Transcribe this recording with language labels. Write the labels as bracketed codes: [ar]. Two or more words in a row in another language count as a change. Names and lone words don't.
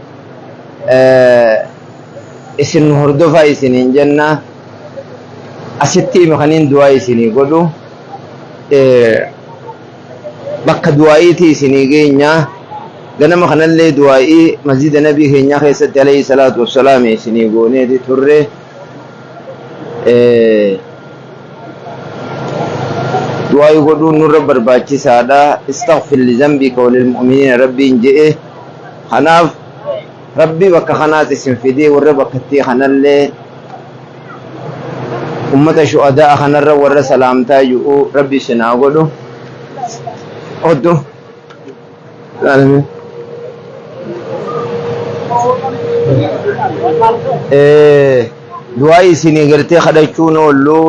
[om] isin hordofa isinin janna asitti makanin du'ai isini godu bakka du'aiti isini geenya ganama kanallee du'ai masjida nabii keenya keessatti [ar] عليه الصلاة والسلام [om] isini gooneeti turre du'ai godhuun nurra barbaachisaadha [ar] استغفر لذنبك وللمؤمنين [om] rabbiin je'e kanaaf rabbi bakka kanaati isin fidee warra bakkatti kanallee ummata shuhadaa kanarra warra salaamtaa jiru rabbi isinaa godhu oddu du'aa isinii gartee kadhachuun oollu